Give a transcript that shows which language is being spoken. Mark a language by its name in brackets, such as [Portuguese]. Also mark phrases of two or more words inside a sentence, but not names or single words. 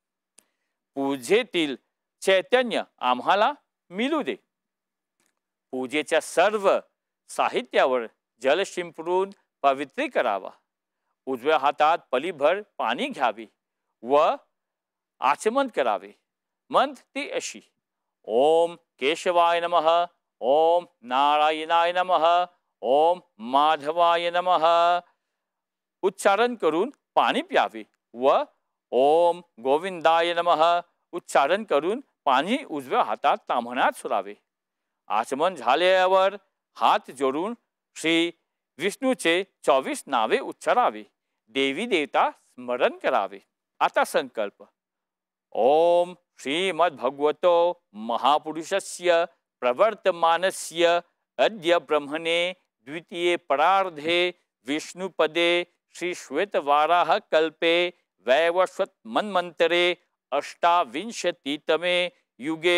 [Marathi] पूजेतील चैतन्य आम्हाला मिळू दे। पूजेच्या सर्व साहित्यावर जल शिंपडून पवित्र करावा। उजव्या हातात पलीभर पाणी घ्यावे व आचमन करावे। मंत्र अशी: [Sanskrit] ओम केशवाय नमः, ओम नारायणाय नमः, ओम माधवाय नमः [Marathi] उच्चारण करून पाणी प्यावे व [Sanskrit] ओम गोविंदाय नमः [Marathi] उच्चारण करून पाणी उजव्या हातात ताम्हणात सोडावे। आचमन झाल्यावर हात जोडून श्री विष्णूचे 24 नावे उच्चारावे। देवी देवता स्मरण करावे। आता संकल्प: [Sanskrit] ओम श्रीमद्भगवतो महापुरुषस्य प्रवर्तमानस्य अद्य ब्रह्मणे द्वितीये परार्धे विष्णुपदे श्री श्वेतवाराह कल्पे वैवस्वत मन्वन्तरे अष्टाविंशतितमे युगे